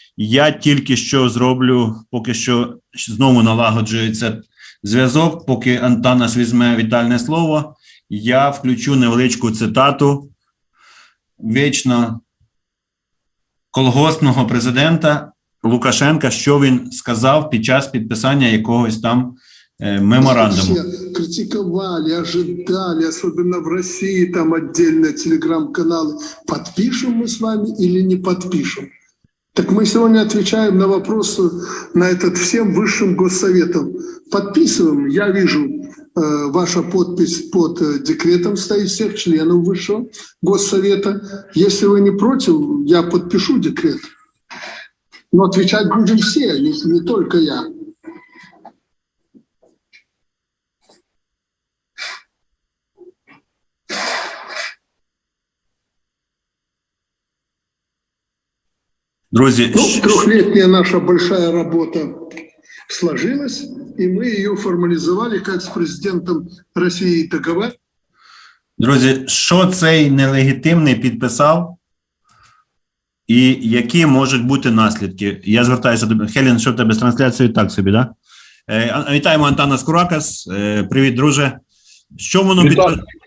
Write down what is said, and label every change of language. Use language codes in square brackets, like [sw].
[uk] Я тільки що зроблю, поки що знову налагоджується зв'язок, поки Антанас візьме вітальне слово, я включу невеличку цитату вічно колгоспного президента Лукашенка, що він сказав під час підписання якогось там меморандуму. [ru] Все критиковали, ожидали, особенно в России, там отдельно телеграм-каналы. Подпишем мы с вами или не подпишем? Так мы сегодня отвечаем на вопросы на этот всем высшим госсоветом. Подписываем. Я вижу, ваша подпись под декретом стоит всех членов высшего госсовета. Если вы не против, я подпишу декрет. Но отвечать будем все, не только я. [uk] Друзі, [ru] трехлетняя наша большая работа сложилась, и мы ее формализовали, как с президентом России договор. [uk] Друзі, що цей нелегітимний підписав і які можуть бути наслідки? Я звертаюся до Хелен, що в тебе з трансляцією так собі, да? Вітаємо Антанас Куракас. Привіт, друже. Що воно Вітаю.